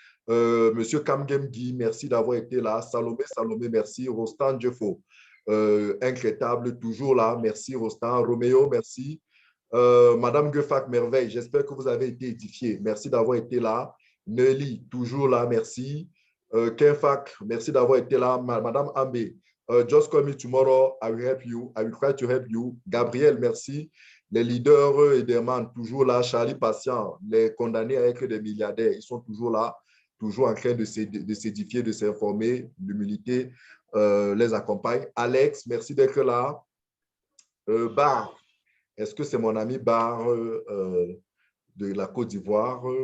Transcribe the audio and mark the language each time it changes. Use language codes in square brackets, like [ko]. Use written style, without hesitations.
[fr] Monsieur Kamgem Guy, merci d'avoir été là. Salomé, merci. Rostan Djefo, incrétable, toujours là. Merci, Rostan. Roméo, merci. Madame Guefak, merveille. J'espère que vous avez été édifiés. Merci d'avoir été là. Nelly, toujours là. Merci. Kenfak, merci d'avoir été là. [en] Madame Ambe, just call me tomorrow. I will help you. I will try to help you. Gabriel, merci. [fr] Les leaders Ederman, toujours là. Charlie Patient, les condamnés avec des milliardaires, ils sont toujours là, toujours en train de s'édifier, de s'informer. L'humilité les accompagne. Alex, merci d'être là. Bar, est-ce que c'est mon ami Bar de la Côte d'Ivoire?